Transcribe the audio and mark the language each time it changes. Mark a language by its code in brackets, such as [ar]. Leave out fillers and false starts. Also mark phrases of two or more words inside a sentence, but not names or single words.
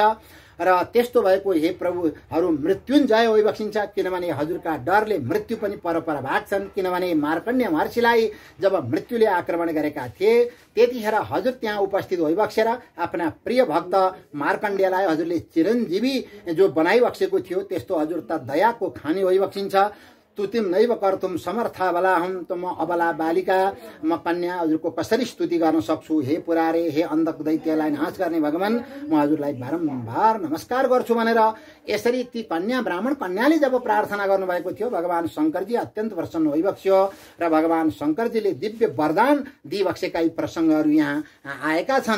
[ne] र त्यस्तो भएको हे प्रभुहरू मृत्युञ्जय होइबक्सिन्छ, किनभने हजुरका डरले मृत्यु पनि परपर भाग्छन्। किनभने मार्कण्डेय महर्षिलाई जब मृत्युले आक्रमण गरेका थिए, त्यतिखेर हजुर त्यहाँ उपस्थित होइबक्सेर आफ्ना प्रिय भक्त मार्कण्डेयलाई हजुरले चिरञ्जीवी जो बनाइबक्सेको थियो, त्यस्तो हजुर त दयाको खानी होइबक्सिन्छ। [sa] स्तुतिम नैव कर्तुम समर्था बलाहम, [ne] त म अबला बालिका, म कन्या हजुरको कसरी स्तुति गर्न सक्छु? हे पुरारे, हे अन्धक दैत्यलाई नाश गर्ने भगवान, म हजुरलाई बारम्बार नमस्कार गर्छु भनेर यसरी ती कन्या ब्राह्मण कन्याले जब प्रार्थना गर्नुभएको थियो, भगवान शङ्करजी अत्यन्त प्रसन्न होइबक्स्यो र भगवान शङ्करजीले दिव्य वरदान दिइबक्सेका यी प्रसङ्गहरू यहाँ आएका छन्।